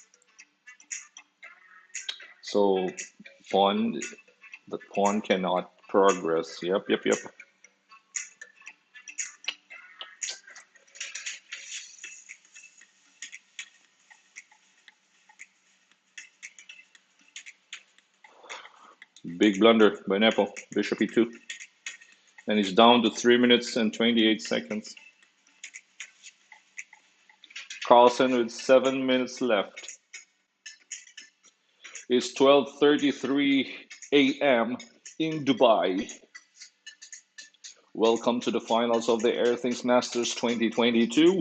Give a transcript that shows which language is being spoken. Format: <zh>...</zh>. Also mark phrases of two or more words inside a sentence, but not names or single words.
<en>So pawn, the pawn cannot progress. Yep, yep, yep. Big blunder by Nepo. Bishop e2. And he's down to 3 minutes and 28 seconds. Carlsen with 7 minutes left. It's 12:33 a.m. in Dubai. Welcome to the finals of the Airthings Masters 2022.</en>